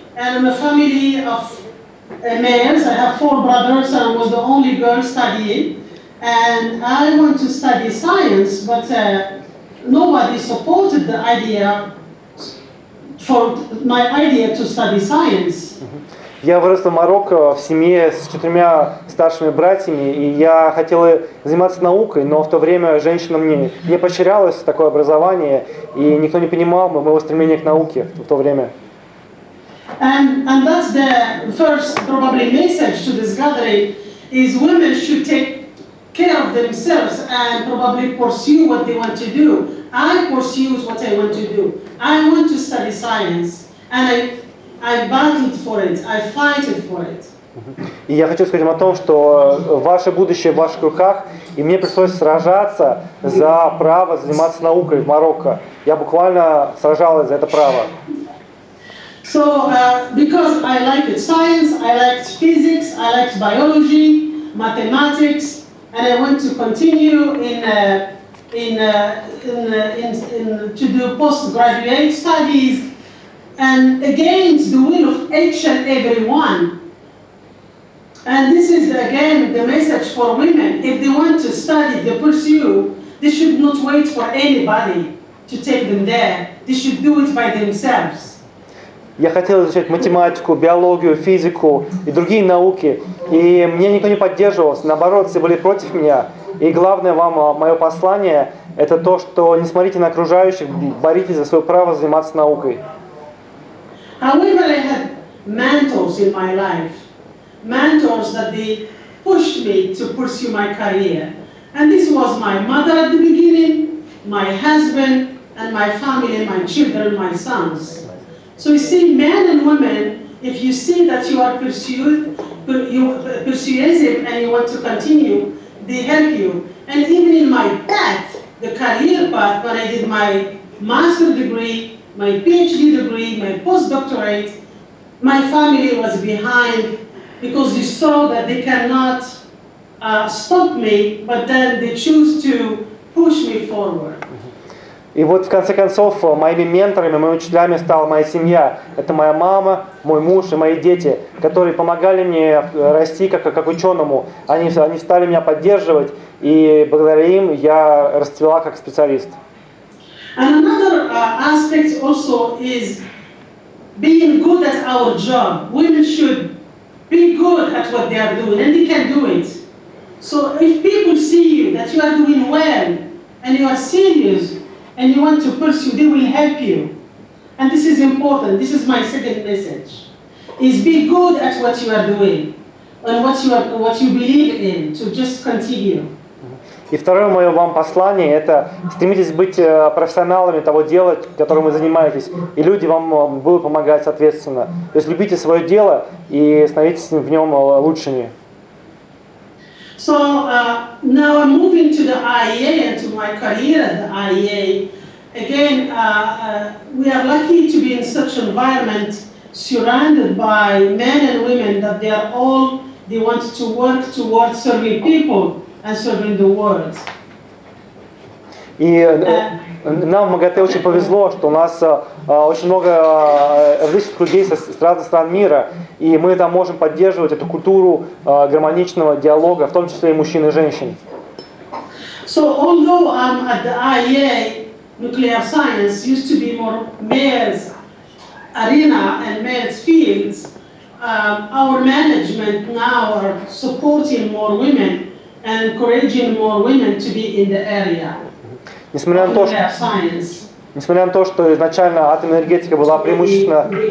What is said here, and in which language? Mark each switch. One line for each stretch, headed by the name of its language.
English: And I'm a family of males. I have 4 brothers, and I was the only girl studying. And I want to study science, but nobody supported the idea for my idea to study science.
Russian: Я вырос в Марокко в семье с 4 старшими братьями, и я хотел заниматься наукой, но в то время женщинам не поощрялось такое образование, и никто не понимал моего стремления к науке в то время.
English: And that's the first probably message to this gathering is women should take care of themselves and probably pursue what they want to do. I pursue what I want to do. I want to study science, and I battled for it. I fight for it.
Russian: И я хочу сказать вам о том, что ваше будущее в ваших руках, и мне пришлось сражаться за право заниматься наукой в Марокко. Я буквально сражалась за это право.
English: So, because I liked science, I liked physics, I liked biology, mathematics, and I want to continue to do postgraduate studies, and against the will of each and everyone. And this is again the message for women. If they want to study, they pursue, they should not wait for anybody to take them there. They should do it by themselves.
Russian: Я хотел изучать математику, биологию, физику и другие науки, и мне никто не поддерживался, наоборот, все были против меня. И главное вам, мое послание, это то, что не смотрите на окружающих, боритесь за свое право заниматься наукой.
English: However, I had mentors in my life, mentors that they pushed me to pursue my career. And this was my mother at the beginning, my husband, and my family, my children, my sons. So you see, men and women, if you see that you are persuasive and you want to continue, they help you. And even in my path, the career path, when I did my master's degree, my PhD degree, my postdoctorate, my family was behind because they saw that they cannot stop me, but then they choose to push me forward.
Russian: И вот в конце концов моими менторами, моими учителями стала моя семья. Это моя мама, мой муж и мои дети, которые помогали мне расти как ученому. Они стали меня поддерживать, и благодаря им я расцвела как специалист.
English: And another aspect also is being good at our job. Women should be good at what they are doing, and they can do it. So if people see you, that you are doing well, and you are serious, and you want to pursue, they will help you. And this is important. This is my second message. Is be good at what you are doing and what you believe in, to just continue.
Russian: И второе мое вам послание – это стремитесь быть профессионалами того дела, которым вы занимаетесь, и люди вам будут помогать соответственно. То есть любите свое дело и становитесь в нем лучшими.
English: So now I'm moving to the IEA and to my career at the IEA. Again, we are lucky to be in such an environment surrounded by men and women that they want to work towards serving people and serving the world.
Russian: И нам в МАГАТЭ очень повезло, что у нас очень много различных людей с разных стран мира, и мы там можем поддерживать эту культуру гармоничного диалога, в том числе и мужчин и женщин.
English: So although I'm at the IEA, nuclear science used to be more males arena and males fields, our management now are supporting more women and encouraging more women to be in the area.
Russian: Несмотря на то, что изначально атомная энергетика была преимущественно...